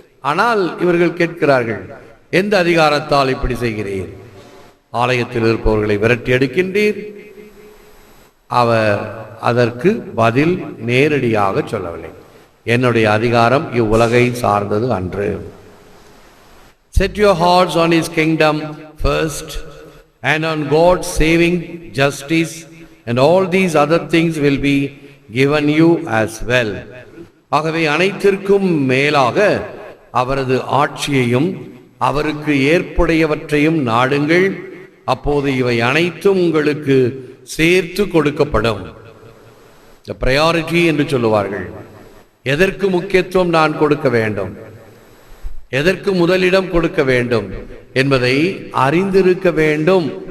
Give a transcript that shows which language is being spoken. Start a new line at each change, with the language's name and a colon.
Tamil: ஆனால் இவர்கள் கேட்கிறார்கள், எந்த அதிகாரத்தால் இப்படி செய்கிறீர்? ஆலயத்தில் இருப்பவர்களை விரட்டி எடுக்கின்றீர். அவர் அதற்கு பதில் நேரடியாக சொல்லவில்லை. என்னுடைய அதிகாரம் இவ்வுலகை சார்ந்தது அன்று.
English: Set your hearts on his kingdom first and on God's saving justice, and all these other things will be given you as well.
Tamil: ஆகவே அனைத்திற்கும் மேலாக அவரது ஆட்சியையும் அவருக்கு ஏற்புடையவற்றையும் நாடுங்கள், அப்போது இவை அனைத்தும் உங்களுக்கு சேர்த்து கொடுக்கப்படும். The priority என்று சொல்லுவார்கள். எதற்கு முக்கியத்துவம் நான் கொடுக்க வேண்டும், எதற்கு முதலிடம் கொடுக்க வேண்டும் என்பதை அறிந்திருக்க வேண்டும்.